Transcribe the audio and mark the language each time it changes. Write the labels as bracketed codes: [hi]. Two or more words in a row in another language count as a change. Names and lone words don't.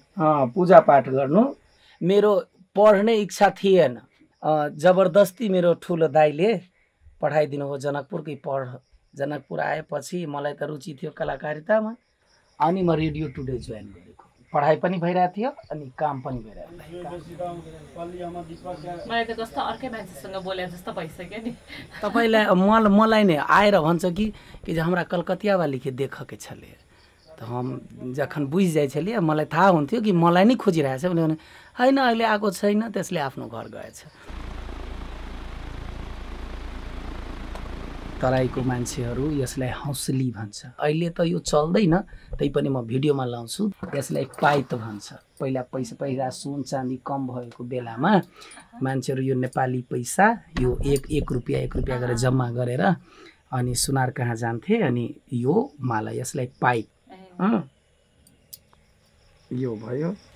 [ne] पूजापाठ गर्नु मेरो पढ्ने इच्छा थिएन जबरदस्ती मेरो ठुलो दाइले पठाइदिनु हो जनकपुरकै जनकपुर आएपछि मलाई त रुचि थियो कलाकारितामा अनि म रेडियो टुडे जोइन गरेको पढाइ पनि भइरहेको थियो अनि काम पनि भइरहेको थियो मलाई त कस्तो अर्कै मान्छेसँग बोले जस्तो भइसक्यो नि तपाईलाई मलाई नै आएर भन्छ कि हाम्रा [mai] कलकतिया वाली के देखके छले त हम जखन बुझि जाइ छलिए [ne] मलाई थाहा हुन्थ्यो कि मलाई नै खोजिरहेछ भने हैन अहिले आएको छैन त्यसले आफ्नो घर गएछ तराईको मान्छेहरू यसलाई हौसली भन्छ अहिले त यो चल्दैन तैपनि म भिडियोमा लाउँछु यसलाई पाइत भन्छ पहिला पैसा सुन चाँदी कम भएको बेलामा मान्छेहरू यो नेपाली पैसा यो एक रुपैयाँ गरेर जम्मा गरेर अनि सुनार कहाँ जान्थे अनि यो माला यसलाई पाइप यो भयो